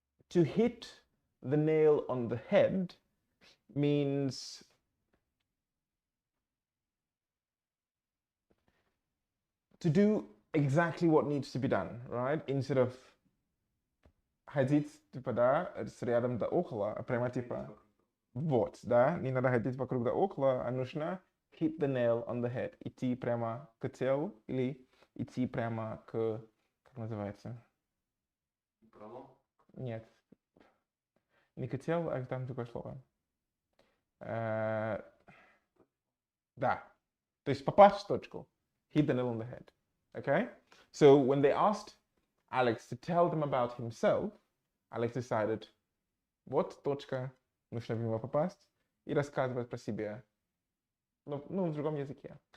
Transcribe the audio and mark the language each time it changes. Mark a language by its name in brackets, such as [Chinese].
[English] To hit the nail on the head means to do exactly what needs to be done, right? [Russian] Instead of ходить, типа, да, с рядом да около, а прямо типа, вот, да, не надо ходить вокруг да около, а нужно hit the nail on the head, идти прямо к целу или идти прямо к, как называется? Пролом? Нет, не к телу, а там другое слово. Да, то есть попасть в точку, hit the nail on the head, okay? So when they asked Alex to tell them about himself, Alex decided, вот точка, нужно в него попасть и рассказывать про себя, ну, в другом языке.